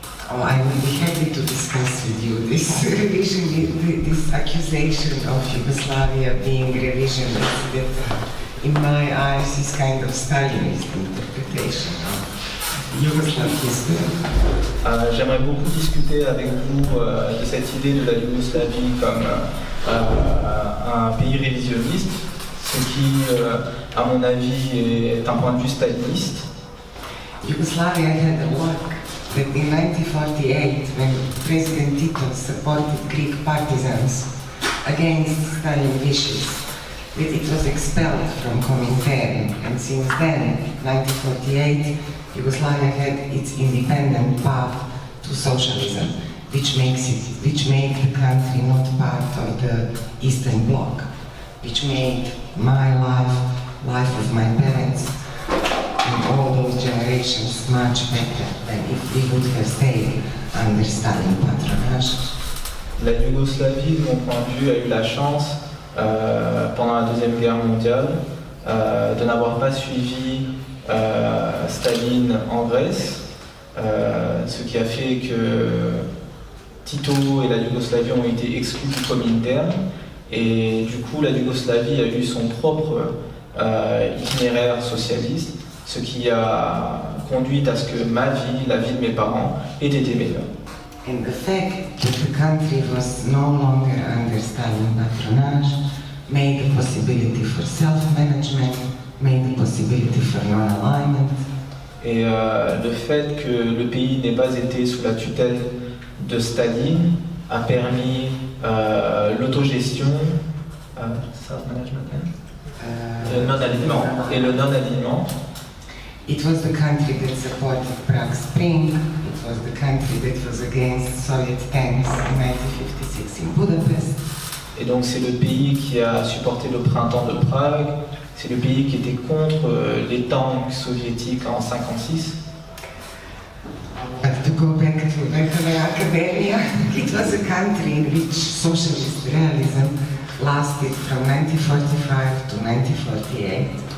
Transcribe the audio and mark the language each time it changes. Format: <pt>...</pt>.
<en>Oh, I will be happy to discuss with you this revision, this accusation of Yugoslavia being revisionist that in my eyes is kind of Stalinist interpretation of Yugoslav history.</en> <fr>J'aimerais beaucoup discuter avec vous de cette idée de la Yougoslavie comme un pays révisionniste, ce qui, à mon avis, est un point de vue staliniste.</fr> <en>Yugoslavia had a luck that in 1948, when President Tito supported Greek partisans against Stalin wishes, that it was expelled from Comintern, and since then, 1948, Yugoslavia had its independent path to socialism, which made the country not part of the Eastern Bloc, which made my life of my parents, and all those generations much better than if we would have stayed under Stalin patronage.</en> <fr>La Yougoslavie, de mon point de vue, a eu la chance, pendant la Deuxième Guerre mondiale, de n'avoir pas suivi Staline en Grèce, ce qui a fait que Tito et la Yougoslavie ont été exclus du Comintern, et du coup la Yougoslavie a eu son propre itinéraire socialiste, ce qui a conduit à ce que ma vie, la vie de mes parents, ait été meilleure.</fr> <en>And the fact that the country was no longer under Stalin patronage made the possibility for self-management, made the possibility for non-alignment.</en> <fr>Et le fait que le pays n'ait pas été sous la tutelle de Staline a permis l'autogestion,</fr> <en>self-management,</en> <fr>le non-alignement et le non-alignement.</fr> <en>It was the country that supported Prague Spring. It was the country that was against Soviet tanks in 1956 in Budapest.</en> <fr>Et donc c'est le pays qui a supporté le printemps de Prague, c'est le pays qui était contre les tanks soviétiques en 1956.</fr> <en>But to go back to Verkhovna Academia, it was a country in which socialist realism lasted from 1945 to 1948.</en>